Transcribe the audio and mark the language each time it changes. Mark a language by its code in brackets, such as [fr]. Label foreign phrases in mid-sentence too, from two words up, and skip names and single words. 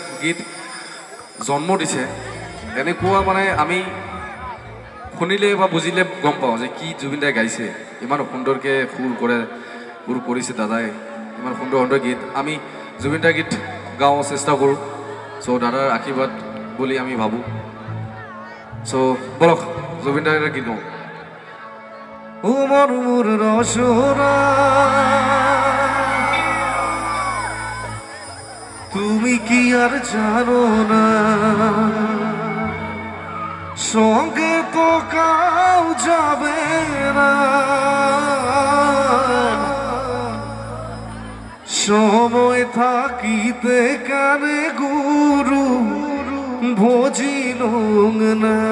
[as] গীত জন্ম দিছে এনেকুৱা মানে আমি শুনিলে বা বুজিলে গম পাওঁ যে কি জুবিনদাই গাইছে ইমান সুন্দৰকৈ সুৰ কৰিছে দাদাই ইমান সুন্দৰ সুন্দৰ গীত আমি জুবিনদাৰ গীত গাওঁ চেষ্টা কৰোঁ চ' দাদাৰ আশীৰ্বাদ বুলি আমি ভাবোঁ চ' বলক জুবিনদাৰ এটা গীত গাওঁ মোৰ ৰসৰা [bn] তুমি কি আর জানো না সঙ্গে তো কাউ যাবে না সময় থাকিতে কানে গুরু ভজিল না